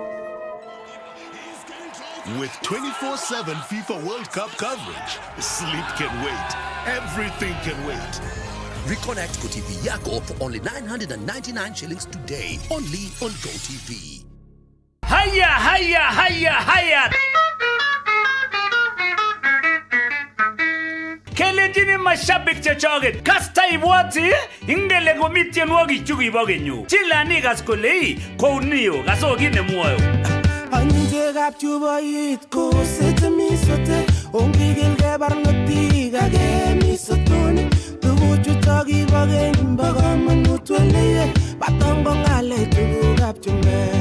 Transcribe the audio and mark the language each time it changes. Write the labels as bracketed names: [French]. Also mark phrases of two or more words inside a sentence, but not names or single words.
[English] With 24/7 FIFA World Cup coverage, sleep can wait. Everything can wait. Reconnect GoTV Yako for only 999 shillings today. Only on GoTV. Hiya! [Kalenjin] kelenjini mashabik chechoget kasta ibwati ingele komi tienwogik chu kibo kenyu chilani kas kole kounio kaso kit nemwoyo Anjegap chuboit ko setemi sote ongigilge barnotik age misotoni tuguchu chakibo keny bo kamanut weleye batongo ngale tugukap chumbek.